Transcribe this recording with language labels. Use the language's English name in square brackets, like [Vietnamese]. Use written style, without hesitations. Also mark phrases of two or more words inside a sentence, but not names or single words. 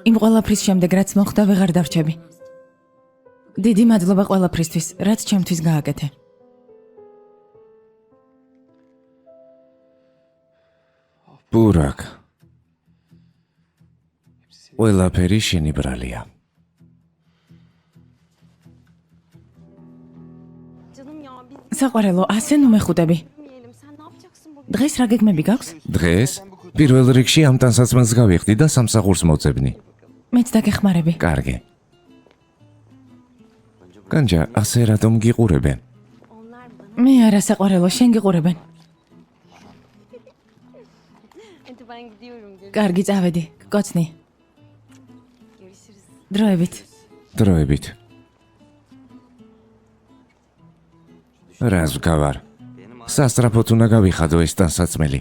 [Georgian] იმ ყველაფრის შემდეგ, რაც მოხდა, ვეღარ დავრჩები. დიდი მადლობა ყველაფრისთვის, რაც ჩემთვის გააკეთე. ბურაკ. ყველაფერი შენი ბრალია. [Turkish] canım ya biz [Georgian] საყვარელო, ასე ნუ მეხუტები. [Turkish] bilmeyelim. Sen ne yapacaksın bugün? [Georgian] დღეს რა გეგმები გაქვს? დღეს პირველ რიგში ამ ტანსაცმელს გავიხდი და სამსახურს მოწებნი. მეც დაგეხმარები. კარგი. განჯა, ასე რატომ გიყურებენ? [Turkish] Onlar bana. [Georgian] მე არა საყვარელო, შენ გიყურებენ. [Turkish] Hadi ben gidiyorum. [Georgian] კარგი, წავედი. გკოცნი. [Turkish] Görüşürüz. [Georgian] დროებით. დროებით. რას ვგავარ? სასტრაფოდ უნდა გავიხადო ეს ტანსაცმელი.